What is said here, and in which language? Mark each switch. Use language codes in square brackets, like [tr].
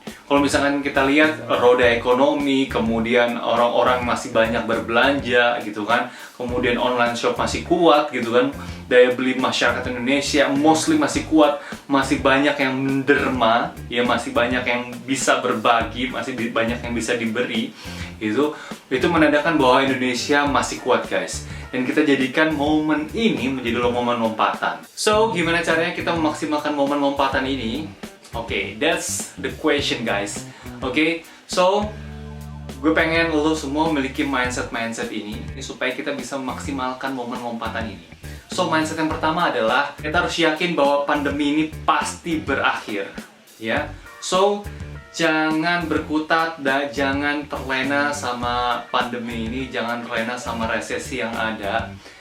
[id] Kalau misalkan kita lihat roda ekonomi, kemudian orang-orang masih banyak berbelanja gitu kan, kemudian online shop masih kuat gitu kan, daya beli masyarakat Indonesia mostly masih kuat, masih banyak yang menderma, ya, masih banyak yang bisa berbagi, masih banyak yang bisa diberi, itu menandakan bahwa Indonesia masih kuat, guys. Dan kita jadikan momen ini menjadi momen lompatan. So, gimana caranya kita memaksimalkan momen lompatan ini? [en] Oke, that's the question, guys. [id] Oke, so gue pengen lo semua memiliki mindset ini supaya kita bisa memaksimalkan momen lompatan ini. So, mindset yang pertama adalah kita harus yakin bahwa pandemi ini pasti berakhir, ya. So, jangan berkutat dan jangan terlena sama pandemi ini, jangan terlena sama resesi yang ada.